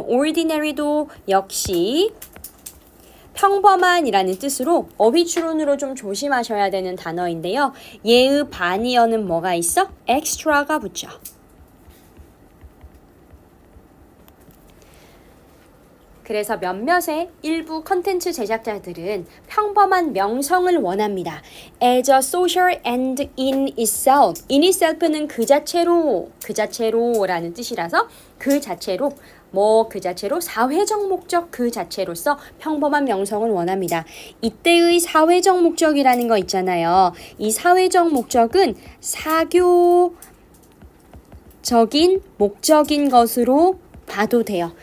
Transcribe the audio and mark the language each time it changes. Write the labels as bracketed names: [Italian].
[Korean] ordinary도 역시 평범한이라는 뜻으로 어휘추론으로 좀 조심하셔야 되는 단어인데요. 예의 반이어는 뭐가 있어? extra가 붙죠. 그래서 몇몇의 일부 컨텐츠 제작자들은 평범한 명성을 원합니다. [English] As a social end in itself. [Korean] in itself는 그 자체로라는 뜻이라서 그 자체로 그 자체로 사회적 목적 그 자체로서 평범한 명성을 원합니다. 이때의 사회적 목적이라는 거 있잖아요. 이 사회적 목적은 사교적인 목적인 것으로 봐도 돼요.